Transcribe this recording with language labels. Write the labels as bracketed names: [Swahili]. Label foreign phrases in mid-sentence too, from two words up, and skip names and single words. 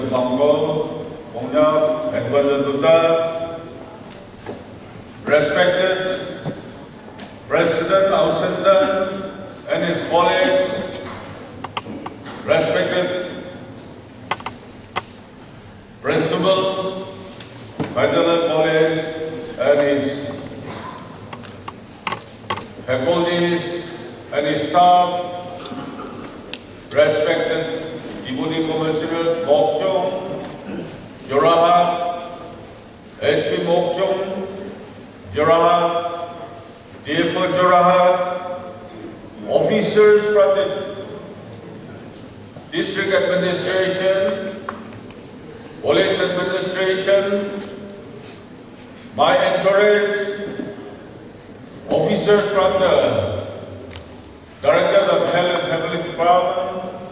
[English] Bangko, Pongyab, Advisor Duda, respected President Ausendan and his colleagues, respected Principal Fazl College and his faculties and his staff, respected Deputy Commissioner Mokokchung, Jorahat, SP Mokokchung, Jorahat, DFO Jorahat, officers from the District Administration, Police Administration, my entourage, officers from the Directors of Health and Family Department,